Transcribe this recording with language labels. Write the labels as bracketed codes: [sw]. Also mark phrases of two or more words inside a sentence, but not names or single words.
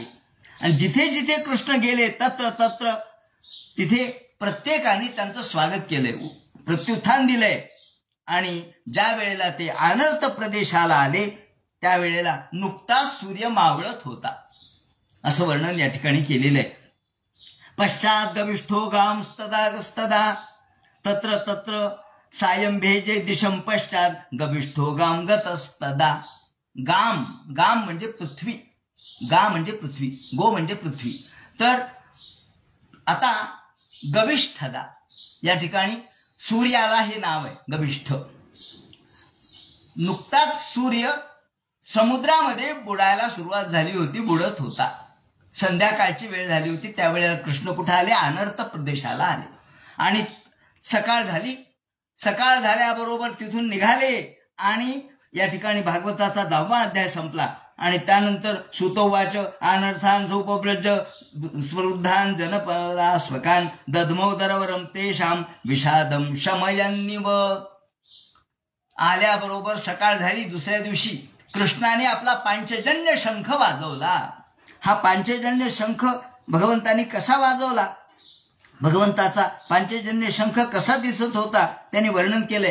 [mr] आणि जिथे जिथे कृष्ण गेले [sa] तत्र तत्र [mr] तिथे प्रत्येकाने त्यांचं स्वागत केलंय, प्रत्युत्थान दिलंय. आणि ज्या वेळेला ते आनर्त प्रदेशाला आले त्यावेळेला नुकताच सूर्य मावळत होता असं वर्णन या ठिकाणी केलेलं आहे. [sa] पश्चात गविष्ठो गाम स्तदा तत्र तत्र सायं भेजे दिशम. पश्चात गविष्ठो गाम गतस्तदा. [mr] गाम म्हणजे पृथ्वी, गा म्हणजे पृथ्वी, गो म्हणजे पृथ्वी. तर आता गविष्ठदा या ठिकाणी सूर्याला हे नाव आहे गविष्ठ. नुकताच सूर्य समुद्रामध्ये बुडायला सुरुवात झाली होती, बुडत होता. संध्याकाळची वेळ झाली होती. त्यावेळेला कृष्ण कुठे आले? आनर्त प्रदेशाला आले. आणि सकाळ झाली. सकाळ झाल्याबरोबर तिथून निघाले आणि या ठिकाणी भागवताचा 10वा अध्याय संपला. आणि त्यानंतर [sa] सुतोवाच अनर्थान सौपव्रज स्वरुद्धान जनपदा स्वकान दधमौदरवरम तेषाम विषादम शमयन्निव. [mr] आल्याबरोबर सकाळ झाली. दुसऱ्या दिवशी कृष्णाने आपला पांचजन्य शंख वाजवला. हा पांचजन्य शंख भगवंतानी कसा वाजवला, भगवंताचा पांचजन्य शंख कसा दिसत होता त्यांनी वर्णन केलंय.